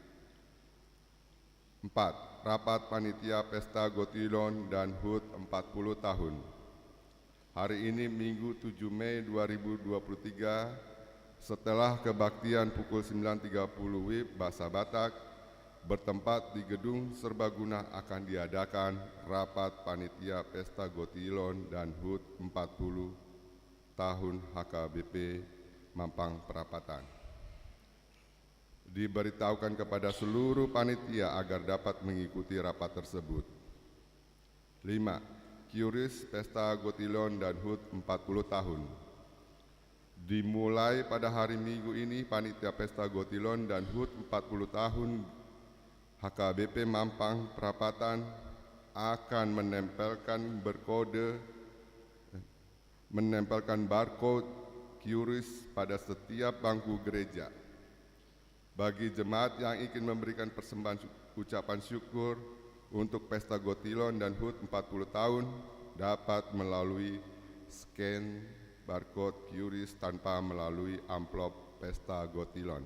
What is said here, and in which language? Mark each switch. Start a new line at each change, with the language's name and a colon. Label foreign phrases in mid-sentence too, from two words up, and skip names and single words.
Indonesian: 4. Rapat Panitia Pesta Gotilon dan HUT 40 tahun. Hari ini Minggu 7 Mei 2023 setelah kebaktian pukul 9.30 WIB Bahasa Batak bertempat di Gedung Serbaguna akan diadakan Rapat Panitia Pesta Gotilon dan HUT 40 tahun HKBP Mampang Perapatan. Diberitahukan kepada seluruh panitia agar dapat mengikuti rapat tersebut. 5. Qris Pesta Gotilon dan HUT 40 tahun. Dimulai pada hari Minggu ini, Panitia Pesta Gotilon dan HUT 40 tahun HKBP Mampang Perapatan akan menempelkan barcode QRIS pada setiap bangku gereja. Bagi jemaat yang ingin memberikan persembahan ucapan syukur untuk Pesta Gotilon dan HUT 40 tahun dapat melalui scan barcode QRIS tanpa melalui amplop Pesta Gotilon.